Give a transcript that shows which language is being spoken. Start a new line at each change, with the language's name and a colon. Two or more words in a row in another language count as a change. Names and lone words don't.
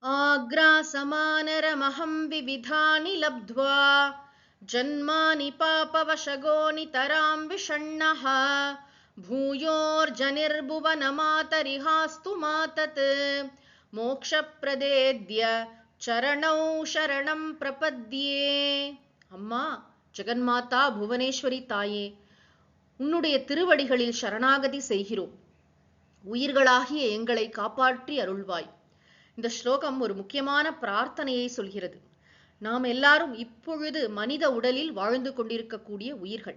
Sanskrit: आग्रासमानरमहं विविधानि लब्ध्वा जन्मानि पापवशगो नितरां विषण्णः भूयोर्जनिर्भुवनमातरिहास्तु मातत् मोक्षप्रदेद्य चरणौ शरणं प्रपद्ये.
Tamil: அம்மா ஜெகன்மாதா புவனேஸ்வரி தாயே, உன்னுடைய திருவடிகளில் சரணாகதி செய்கிறோம். உயிர்களாகிய எங்களை காப்பாற்றி அருள்வாய். இந்த ஸ்லோகம் ஒரு முக்கியமான பிரார்த்தனையை சொல்கிறது. நாம் எல்லாரும் இப்பொழுது மனித உடலில் வாழ்ந்து கொண்டிருக்கக்கூடிய உயிர்கள்.